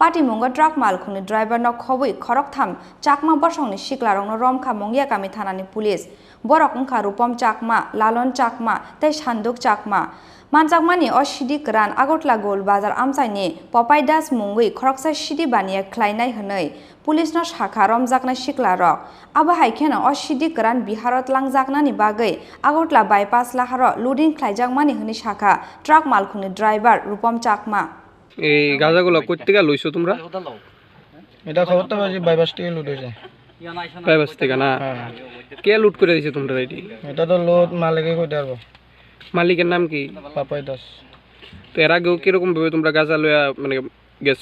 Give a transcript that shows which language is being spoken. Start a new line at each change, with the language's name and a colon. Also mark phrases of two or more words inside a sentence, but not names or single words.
Kok Borok: Party mungo truck malkhungni driver no khobui khorok tham chakma borsongni siklarong no romkha mongya kami thanani police borok ungkha rupom chakma lalon chakma tei sanduk chakma Manjakmani o Shidi Khorang Agotla Gold Bazar Amsaini Popai Das Mungui Khoroksa Shidi Bania Khlainai Hwnoi Police no Shakha Romjaknai Siklarok Abo haikena o Shidi Khorang Biharot langjaknani bagui Agotla bypass laharo loading khlaijakmani hwni Shakha truck malkhungni driver Rupom Chakma
Bangla: এই গাঁজাগুলো কই থেকে লইছো তোমরা এটা খবরটা বাজি বাইপাস থেকে লুট হয়েছে বাইপাস থেকে না কে লুট করে দিছে তোমরা এটি এটা তো লোড মালিকে কইতে পারবো মালিকের নাম কি পাপাই দাস তো এর আগেও কিরকম ভাবে তোমরা গাঁজা লইয়া মানে গেছো